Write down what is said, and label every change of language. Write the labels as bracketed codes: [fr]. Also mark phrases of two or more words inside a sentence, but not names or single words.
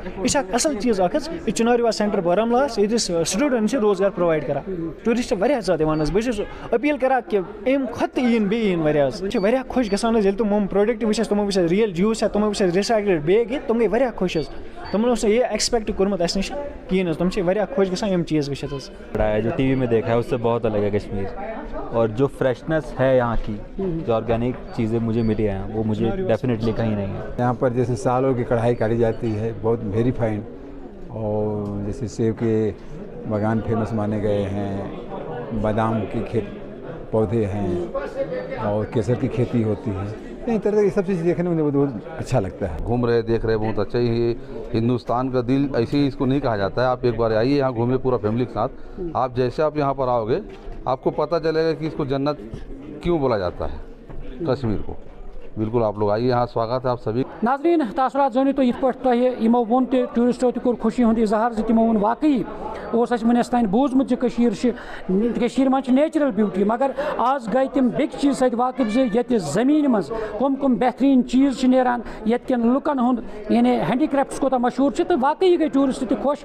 [ks] یہِ چھِ اکھ اَصٕل چیٖز اکھ حظ, یہِ چُناروا سینٹر بارہمولاہس, ییٚتہِ سٹوٗڈنٛٹ چھِ روزگار پرووایڈ کران. ٹوٗرِسٹ واریاہ زیادٕ یِوان حظ. بہٕ چھُس أپیٖل کران کہِ اَمہِ کھۄتہٕ تہِ یِن بیٚیہِ یِن واریاہ حظ. چھِ واریاہ خۄش گژھان حظ ییٚلہِ تِم پروڈکٹ وٕچھ اَسہِ, تِمو وٕچھ اَسہِ ریل جوٗس یا تِمو وٕچھ اَسہِ [en] recycled bag [ks] ییٚتہِ, تِم گٔے واریاہ خۄش حظ. تِمن اوس نہٕ یہِ ایکسپیکٹ کوٚرمُت اَسہِ نِش کِہیٖنۍ حظ. تِم چھِ واریاہ خۄش گژھان یِم چیٖز وٕچھِتھ حظ. [hi] जो टी वी में देखा है इस से बहुत अलग है कश्मीर, और जो फ्रेशनेस है यहाँ की, जो ऑर्गेनिक चीज़ें मुझे मिली हैं वह मुझे डेफिनिटली कहीं नहीं है. यहाँ पर जैसे शॉलों की कढ़ाई काटी जाती है, बहुत [en] very fine, [hi] और जैसे सेब के बाग़ान फ़ेमस माने गए हैं, बादाम की पौधे हैं, और केसर की खेती होती है. इस तरह की सब चीज़ देखने में बहुत अच्छा लगता है. घूम रहे देख रहे बहुत अच्छा ही. हिंदुस्तान का दिल ऐसे ही इस को नहीं कहा जाता है. आप एक बार आइए यहाँ घूमे पूरा फ़ैमिली के साथ, आप जैसे आप यहाँ पर आओ गे आप को पता चलेगा कि इस को जन्नत क्यों बोला जाता है कश्मीर को. बिल्कुल आप लोग आइए, यहाँ स्वागत है आप सभी. [ks] ناظرین, تاثرات زٲنِو تُہۍ یِتھ پٲٹھۍ تۄہہِ یِمو ووٚن تہِ, ٹوٗرِسٹو تہِ کوٚر خوشی ہُنٛد اِظہار زِ تِمو ووٚن واقعی اوس اَسہِ وٕنیُس تانۍ بوٗزمُت زِ کٔشیٖرِ منٛز چھِ [en] natural beauty, [ks] مگر آز گٔے تِم بیٚکہِ چیٖز سۭتۍ واقف زِ ییٚتہِ زٔمیٖنہِ منٛز کٕم بہتریٖن چیٖز چھِ نیران, ییٚتہِ کٮ۪ن لُکن ہُنٛد یعنی ہینڈی کرٛافٹٕس کوٗتاہ مشہوٗر چھِ, تہٕ واقعی گٔے ٹوٗرِسٹ تہِ خۄش.